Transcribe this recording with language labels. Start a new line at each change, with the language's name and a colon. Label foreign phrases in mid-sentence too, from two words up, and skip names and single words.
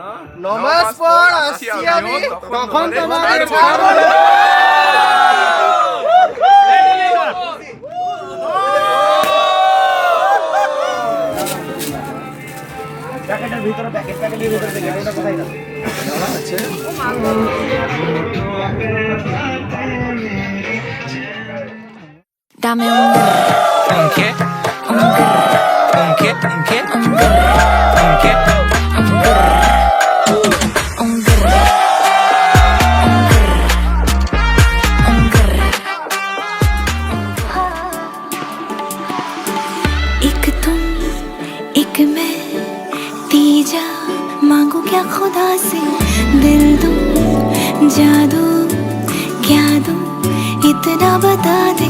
Bangla: নমাজ পড়, আসছি আমি, তখন তোমাকে ছাড়বো না। প্যাকেটের ভিতরে প্যাকেটের ভিতরে দেখে ওটা কোথায় না
Spanish: Dame un ¿Qué? ¿Qué? ¿Qué? ¿Qué?
Hindi: एक तुम एक मैं तीजा मांगू क्या खुदा से दिल दूं जादू क्या दूं इतना बता दे